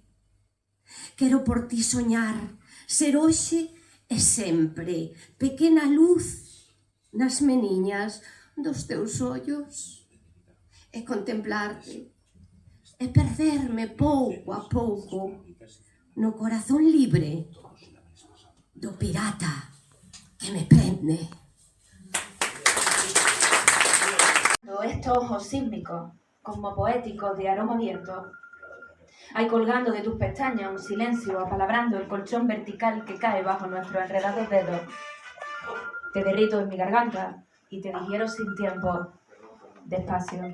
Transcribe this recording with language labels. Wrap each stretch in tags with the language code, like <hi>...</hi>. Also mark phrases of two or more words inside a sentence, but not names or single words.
<gl>Quero por ti soñar, ser hoxe e sempre pequena luz nas meniñas dos teus ollos e contemplarte e perderme pouco a pouco no corazón libre do pirata que me prende.</gl> <es>Estos ojos sísmicos, como poéticos de aroma abierto, hay colgando de tus pestañas un silencio apalabrando el colchón vertical que cae bajo nuestros enredados dedos. Te derrito en mi garganta y te digiero sin tiempo, despacio.</es>